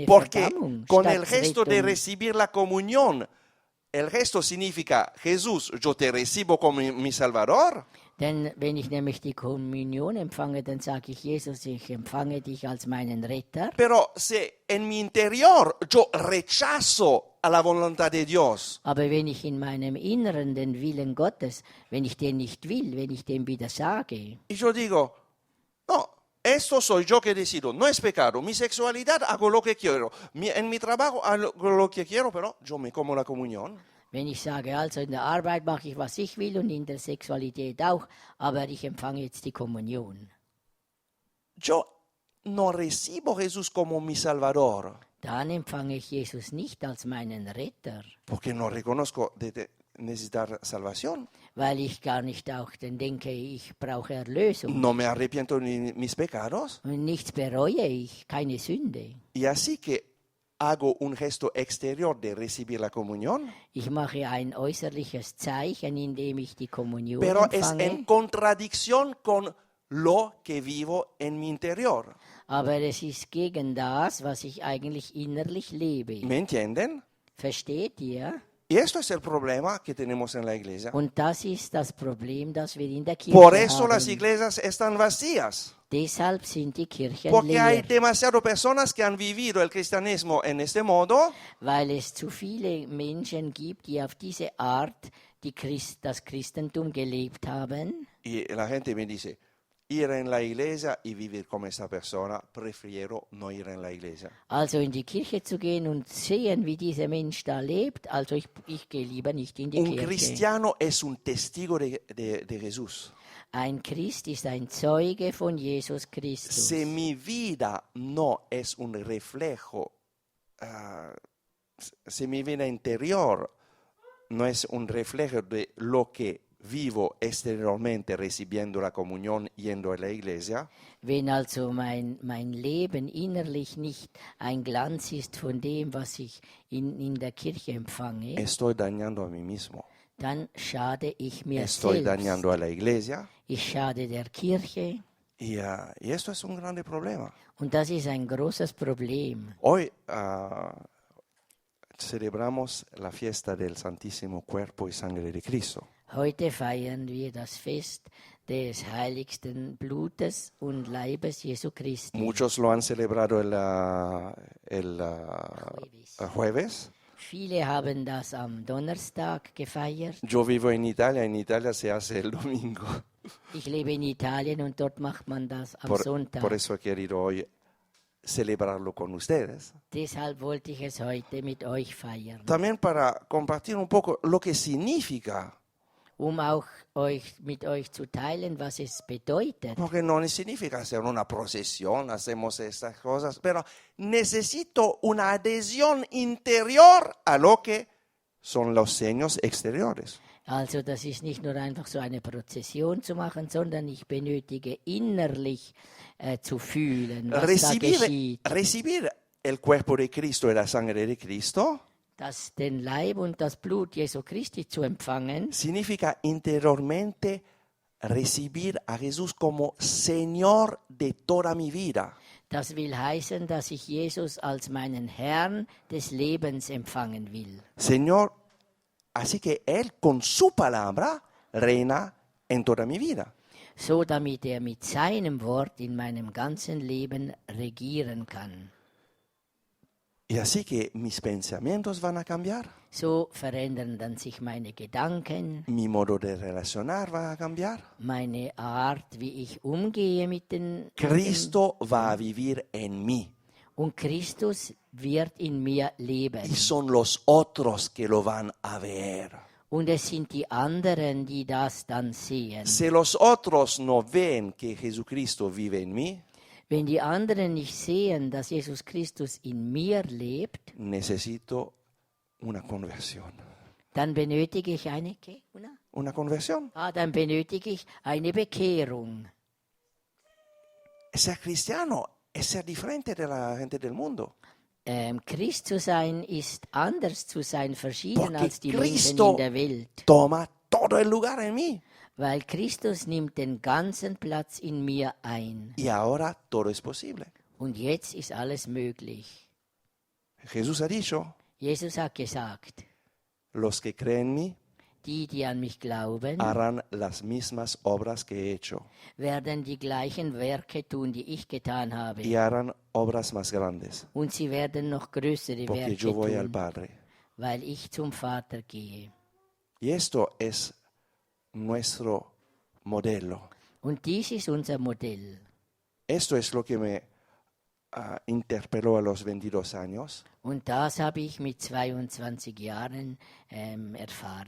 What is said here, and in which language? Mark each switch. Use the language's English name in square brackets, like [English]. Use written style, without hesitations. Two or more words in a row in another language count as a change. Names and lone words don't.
[Spanish] Porque [German] Verdammung. [Spanish] con [German] statt [Spanish] el gesto de [German] Rettung. [Spanish] recibir la comunión, el gesto significa, Jesús, yo te recibo como mi Salvador, [German] Denn wenn ich nämlich die Kommunion empfange, dann sage ich, Jesus, ich empfange dich als meinen Retter. [Spanish] pero si en mi interior yo rechazo a la voluntad de Dios, [German] Aber wenn ich in meinem Inneren den Willen Gottes, wenn ich den nicht will, wenn ich dem widersage, [Spanish] y yo digo, no, esto soy yo que decido, no es pecado, mi sexualidad hago lo que quiero, en mi trabajo hago lo que quiero, pero yo me como la comunión. [German] wenn ich sage, also in der Arbeit mache ich, was ich will und in der Sexualität auch, aber ich empfange jetzt die Kommunion, [Spanish] Yo no recibo a Jesús como mi Salvador, [German] dann empfange ich Jesus nicht als meinen Retter, [Spanish] porque no reconozco de necesitar salvación. [German] weil ich gar nicht auch dann denke, ich brauche Erlösung. [Spanish] No me arrepiento de mis pecados. [German] Und nichts bereue ich, keine Sünde. [Spanish] Y así que hago un gesto exterior de recibir la comunión, [German] Ich mache ein äußerliches Zeichen, indem ich die Kommunion [Spanish] pero es en [German] empfange, [Spanish] contradicción con lo que vivo en mi interior. [German] aber es ist gegen das, was ich eigentlich innerlich lebe. [Spanish] ¿Me entienden? [German] Versteht ihr? [Spanish] Y esto es el problema que tenemos en la iglesia. [German] Und das ist das Problem, das wir in der [Spanish] Por [German] Kirche [Spanish] eso las [German] haben. [Spanish] iglesias están vacías. [German] Deshalb sind die Kirchen [Spanish] Porque hay [German] leer, [Spanish] demasiadas personas que han vivido el cristianismo en este modo [German] weil es zu viele Menschen gibt, die auf diese Art das Christentum gelebt haben. [Spanish] y la gente me dice, ir en la iglesia y vivir como esta persona, prefiero no ir en la iglesia. [German] Also in die Kirche zu gehen und sehen, wie dieser Mensch da lebt, also ich gehe lieber nicht in die [Spanish] Un [German] Kirche. [Spanish] cristiano es un testigo de Jesús. [German] Ein Christ ist ein Zeuge von Jesus Christus. [Spanish] Si mi vida no es un reflejo, si mi vida interior no es un reflejo de lo que vivo exteriormente recibiendo la comunión, yendo a la iglesia, [German] Wenn also mein Leben innerlich nicht ein Glanz ist von dem, was ich in der Kirche empfange, [Spanish] estoy dañando a mí mismo. [German] dann schade ich mir [Spanish] Estoy [German] selbst. [Spanish] dañando a la iglesia [German] Ich schade der Kirche [Spanish] y esto es un grande problema. [German] und das ist ein großes Problem. [Spanish] Hoy celebramos la fiesta del Santísimo Cuerpo y Sangre de Cristo. [German] Heute feiern wir das Fest des heiligsten Blutes und Leibes Jesu Christi. [Spanish] Muchos lo han celebrado el jueves. [German] Viele haben das am Donnerstag gefeiert. [Spanish] Yo vivo en Italia se hace el domingo. [German] Ich lebe in Italien und dort macht man das am Sonntag. [Spanish] Por eso he querido hoy celebrarlo con ustedes. [German] Deshalb wollte ich es heute mit euch feiern, [Spanish] También para compartir un poco lo que significa, [German] auch mit euch zu teilen, was es bedeutet. [Spanish] porque no significa hacer una procesión, hacemos estas cosas, pero necesito una adhesión interior a lo que son los signos exteriores. [German] Also das ist nicht nur einfach so eine Prozession zu machen, sondern ich benötige innerlich zu fühlen, was da geschieht. [Spanish] Recibir el cuerpo de Cristo y la sangre de Cristo [German] Den Leib und das Blut Jesu Christi zu empfangen, [Spanish] significa interiormente recibir a Jesús como Señor de toda mi vida. [German] das will heißen, dass ich Jesus als meinen Herrn des Lebens empfangen will. [Spanish] Señor, así que Él con su palabra reina en toda mi vida. [German] So damit er mit seinem Wort in meinem ganzen Leben regieren kann. [Spanish] Y así que mis pensamientos van a cambiar, [German] So verändern dann sich meine Gedanken, [Spanish] mi modo de relacionar va a cambiar. [German] meine Art, wie ich umgehe mit den [Spanish] Cristo va a vivir en mí [German] und Christus wird in mir leben. [Spanish] y son los otros que lo van a ver. [German] Und es sind die anderen, die das dann sehen. [Spanish] Si los otros no ven que Jesucristo vive en mí, [German] Wenn die anderen nicht sehen, dass Jesus Christus in mir lebt, [Spanish] necesito una conversión. [German] dann benötige ich [Spanish] Una conversión. [German] dann benötige ich eine Bekehrung. [Spanish] Ser cristiano es ser diferente de la gente del mundo. [German] Christ zu sein ist anders zu sein, verschieden [Spanish] Porque [German] als die Menschen [Spanish] Cristo [German] in der Welt. [Spanish] toma todo el lugar en mí. [German] Weil Christus nimmt den ganzen Platz in mir ein. [Spanish] Y ahora todo es posible. [German] Und jetzt ist alles möglich. [Spanish] Jesús ha dicho, [German] Jesus hat gesagt, [Spanish] los que creen en mí [German] die an mich glauben, [Spanish] harán las mismas obras que he hecho [German] werden die gleichen Werke tun, die ich getan habe. [Spanish] y harán obras más grandes, [German] Und sie werden noch größere [Spanish] porque [German] Werke [Spanish] yo voy al [German] tun, [Spanish] Padre. [German] weil ich zum Vater gehe. [Spanish] Y esto es nuestro modelo. [German] Und dies ist unser Modell. [Spanish] Esto es lo que me interpeló a los 22 años. [German] Und das habe ich mit 22 Jahren erfahren.